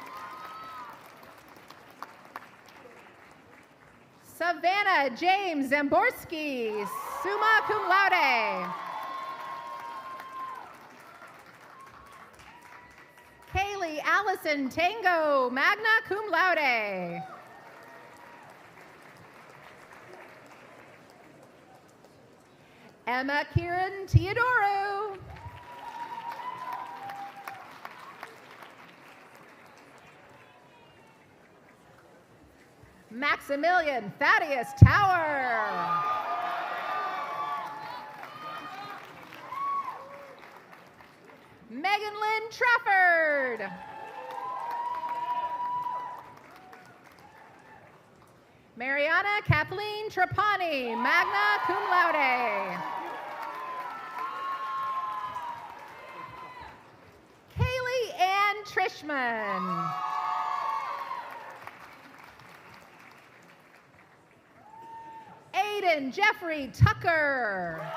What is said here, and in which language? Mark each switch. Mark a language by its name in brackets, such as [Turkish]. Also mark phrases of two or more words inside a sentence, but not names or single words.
[English] Savannah James Zamborski, [Latin] summa cum laude. [English] Kaylee Allison Tango, [Latin] magna cum laude. [English] Emma Kieran Teodoro. Maximilian Thaddeus Tower. Megan Lynn Trafford. Mariana Kathleen Trapani, [Latin] magna cum laude. [English] Kaylee Ann Trishman. Aiden Jeffrey Tucker.